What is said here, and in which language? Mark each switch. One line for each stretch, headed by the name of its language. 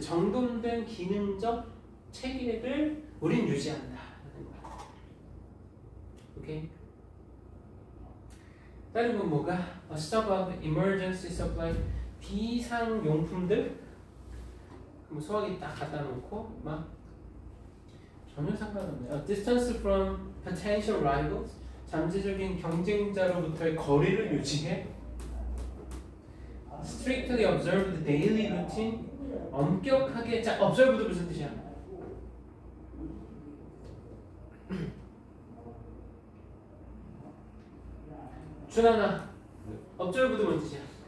Korean: 정돈된 기능적 체계를 우린 유지한다. 오케이? 다른 건 뭐가?
English: A stock of emergency supply
Korean: 비상용품들 뭐 소화기 딱 갖다 놓고 막 전혀 상관없네.
English: A distance from potential rivals
Korean: 잠재적인 경쟁자로부터의 거리를 유지해.
English: Strictly observe the daily routine
Korean: 엄격하게. 자, observe도 무슨 뜻이야? 준하나, observe도 뭔 뜻이야?